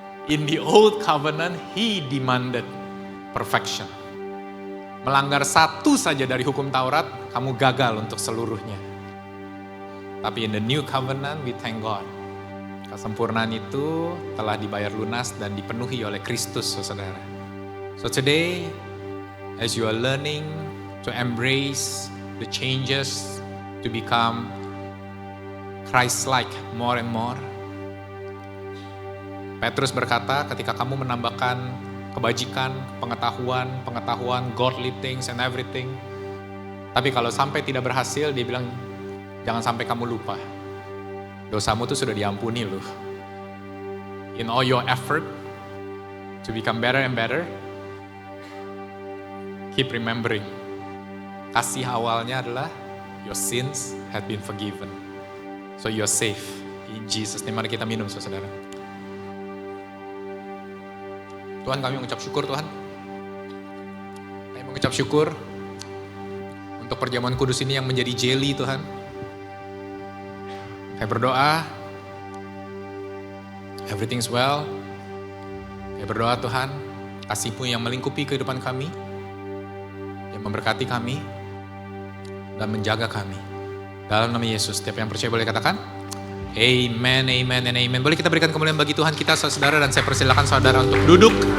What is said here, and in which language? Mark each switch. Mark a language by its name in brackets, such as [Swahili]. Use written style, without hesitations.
[English] In the old covenant, He demanded perfection. [Indonesian] Melanggar satu saja dari hukum Taurat, kamu gagal untuk seluruhnya. Tapi [English] in the new covenant, we thank God. [Indonesian] Kesempurnaan itu telah dibayar lunas dan dipenuhi oleh Kristus, saudara. [English] So today, as you are learning to embrace the changes, to become Christ-like more and more. [Indonesian] Petrus berkata, ketika kamu menambahkan kebajikan, pengetahuan, [English] godly things and everything. [Indonesian] Tapi kalau sampai tidak berhasil, dia bilang, jangan sampai kamu lupa. Dosamu tuh sudah diampuni loh. [English] In all your effort to become better and better, keep remembering. [Indonesian] Kasih awalnya adalah [English] your sins have been forgiven. So you're safe. In Jesus name, [Indonesian] mari kita minum, saudara. Tuhan, kami mengucap syukur, Tuhan. Kami mengucap syukur untuk perjamuan kudus ini yang menjadi jelly, Tuhan. Kami berdoa, [English] everything's well. [Indonesian] Kami berdoa, Tuhan, kasih-Mu yang melingkupi kehidupan kami, yang memberkati kami, dan menjaga kami. Dalam nama Yesus, setiap yang percaya boleh katakan, amen, amen, and amen. Boleh kita berikan kemuliaan bagi Tuhan kita, saudara, dan saya persilakan saudara untuk duduk.